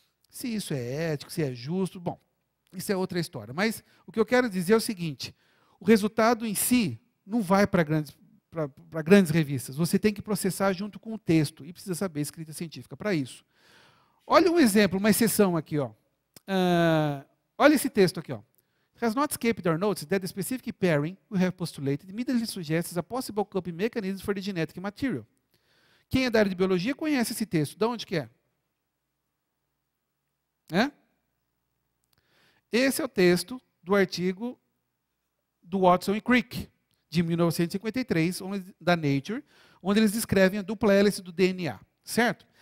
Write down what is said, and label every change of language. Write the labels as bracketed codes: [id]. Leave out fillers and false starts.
[pt] Se isso é ético, se é justo, bom, isso é outra história. Mas o que eu quero dizer é o seguinte, o resultado em si não vai para grandes revistas. Você tem que processar junto com o texto e precisa saber escrita científica para isso. Olha um exemplo, uma exceção aqui. Ó. Olha esse texto aqui. Ó. [en] Has not escaped our notice that the specific pairing we have postulated immediately suggests a possible coping mechanism for the genetic material. [pt] Quem é da área de biologia conhece esse texto. De onde que é? Esse é o texto do artigo do Watson e Crick, de 1953, da Nature, onde eles descrevem a dupla hélice do DNA. Certo?